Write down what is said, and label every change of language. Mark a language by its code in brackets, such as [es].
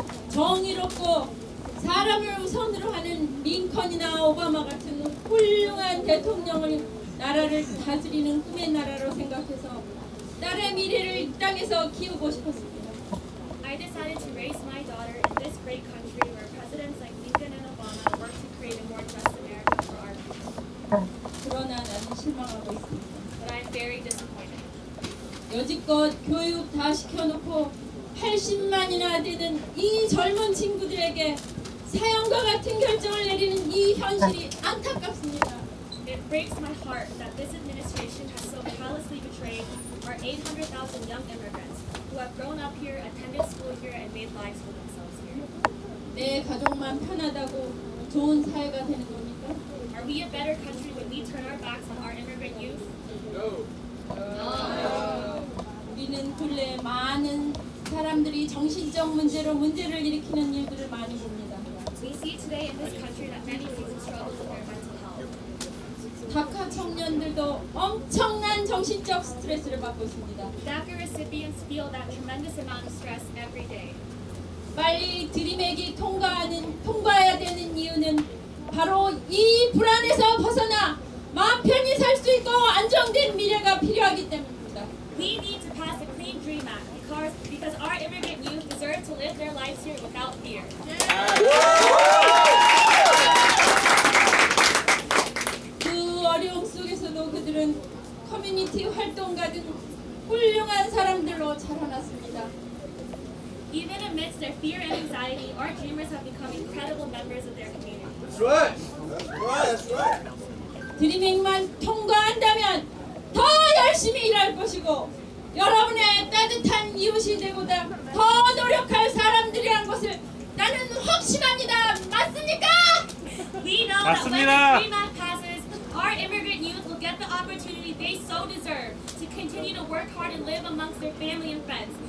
[ko] 정의롭고 사람을 우선으로 하는 링컨이나 오바마 같은 훌륭한 대통령을 나라를 다스리는 꿈의 나라로 생각해서 딸의 미래를 이 땅에서 키우고 싶었습니다. [en] I decided to raise my daughter in this great country where presidents like Lincoln and Obama work to create a more just America for our people. [ko] 그러나 나는 실망하고 있습니다. [en] But I'm very disappointed. [ko] 여지껏 교육 다 시켜놓고 80만이나 되는 이 젊은 친구들에게 사형과 같은 결정을 내리는 이 현실이 안타깝습니다. [en] It breaks my heart that this administration has so callously betrayed our 800,000 young immigrants who have grown up here, attended school here, and made lives for themselves here. [ko] 내 가족만 편하다고 좋은 사회가 되는 겁니까? [en] Are we a better country when we turn our backs on our immigrant youth? No. [ko] 우리는 근래 많은 사람들이 정신적 문제로 문제를 일으키는 일들을 많이 봅니다. [en] We see today in this country that many people struggle with their mental health. [ko] 다카 청년들도 엄청난 정신적 스트레스를 받고 있습니다. [en] DACA recipients feel that tremendous amount of stress every day. [ko] 빨리 드림액이 통과해야 되는 이유는 바로 이 불안에서 벗어나 마음 편히 살 수 있고 안정된 미래가 필요하기 때문입니다. [en] We need to pass a Clean Dream Act because our immigrant youth deserve to live their lives here without fear. [ko] 그 어려움 속에서도 그들은 커뮤니티 활동가 등 훌륭한 사람들로 자라났습니다. [en] Even amidst their fear and anxiety, our dreamers have become incredible members of their community. That's right. That's right. That's right. [ko] 드림액만 통과한다면 더 열심히 일할 것이고 여러분의 따뜻한 이웃이 되고자 더 노력할 사람들이란 것을 나는 확신합니다. 맞습니까? [en] We know that when the Dream Act passes, our immigrant youth will get the opportunity they so deserve to continue to work hard and live amongst their family and friends.